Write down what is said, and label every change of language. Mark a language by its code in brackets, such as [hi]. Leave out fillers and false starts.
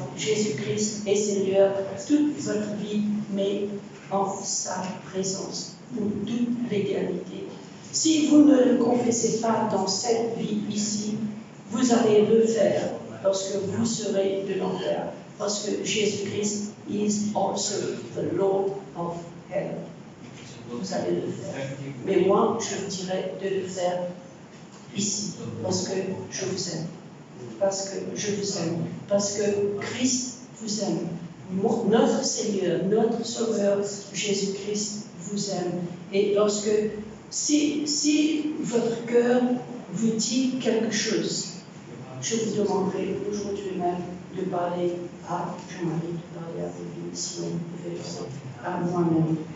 [fr] Jésus-Christ est Seigneur toute votre vie, mais en sa présence pour toute l'éternité. Si vous ne le confessez pas dans cette vie ici, vous allez le faire lorsque vous serez de l'enfer. Parce que [en] Jésus-Christ is also the Lord of heaven. [fr] Vous allez le faire. Mais moi, je vous dirais de le faire ici, parce que je vous aime. Parce que je vous aime. Parce que Christ vous aime. Notre Seigneur, notre Sauveur, Jésus-Christ vous aime. Et lorsque, si votre cœur vous dit quelque chose, je vous demanderai aujourd'hui même de parler à Jean-Marie, de parler à vous, sinon vous pouvez le faire à moi-même.